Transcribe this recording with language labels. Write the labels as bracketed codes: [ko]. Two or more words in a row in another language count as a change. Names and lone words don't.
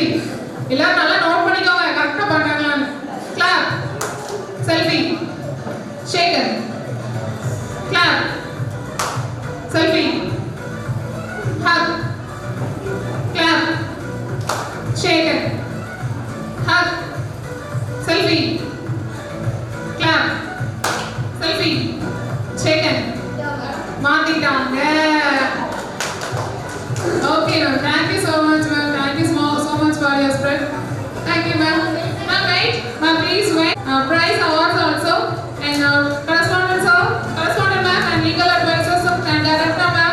[ta] எல்லாரும் நல்லா நோட் பண்ணிக்கோங்க கரெக்ட்டா பண்றாங்களான்னு. [en] Clap. Selfie. Shake. Clap. Selfie. Hug. Clap. Shake. Hug. Selfie. Clap. Selfie. Shake. [ta] மாத்திட்டாங்க. [en] Okay, ma'am. Thank you so much, ma'am. Thank you so much for your spread. Thank you, ma'am. Ma'am, wait. Ma'am, please wait. Prize awards also. And correspondent ma'am and legal advisors and director ma'am.